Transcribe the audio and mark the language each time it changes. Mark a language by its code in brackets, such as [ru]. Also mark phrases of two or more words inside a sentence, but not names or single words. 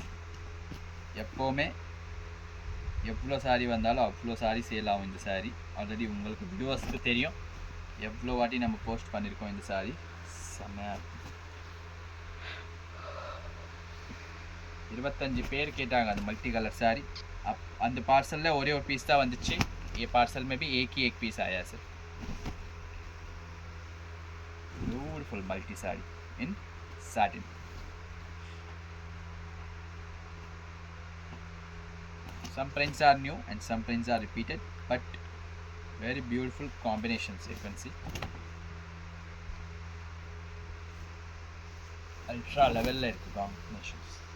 [ta] எப்போவுமே எவ்வளோ சாரீ வந்தாலும் அவ்வளோ [en] saree sale [ta] ஆகும் இந்த சாரீ. ஆல்ரெடி உங்களுக்கு வியூவர்ஸ்க்கு தெரியும் எவ்வளோ வாட்டி நம்ம போஸ்ட் பண்ணியிருக்கோம் இந்த சாரீ. செம்மையாக இருக்கும். 25 பேர் கேட்டாங்க அந்த [en] multi colour saree. [ta] அந்த பார்சலில் ஒரே ஒரு पीस தான் வந்துச்சு. [hi] ये पार्सल में भी एक ही एक पीस आया सर. [en] beautiful multi saree in satin. Some prints are new and some prints are repeated, but very beautiful combinations you can see. Ultra level [ta] ல இருக்கு combinations.